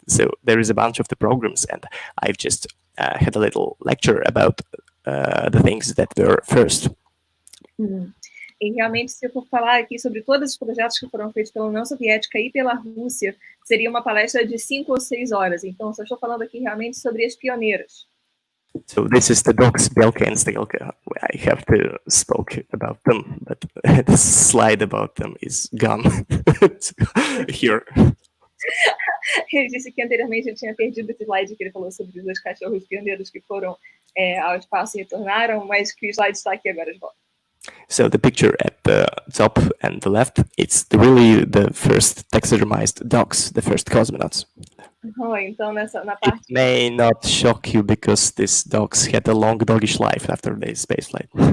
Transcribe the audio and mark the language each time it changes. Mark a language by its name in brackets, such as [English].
[English] So there is a bunch of the programs, and I've just had a little lecture about the things that were first. [Portuguese] E realmente, se eu for falar aqui sobre todos os projetos que foram feitos pela União Soviética e pela Rússia, seria uma palestra de 5 ou 6 horas. Então, só estou falando aqui realmente sobre as pioneiras. [English] So this is the dogs Belka and Stelka. I have to spoke about them, but the slide about them is gone here. [Portuguese] Ele disse que anteriormente ele tinha perdido esse slide que ele falou sobre os dois cachorros pioneiros que foram ao espaço e retornaram, mas que o slide está aqui agora de volta. [English] So the picture at the top and the left, it's really the first taxidermized dogs, the first cosmonauts. [Portuguese] Então na [English] It [Portuguese] parte [English] may not shock you because these dogs had a long doggish life after their spaceflight.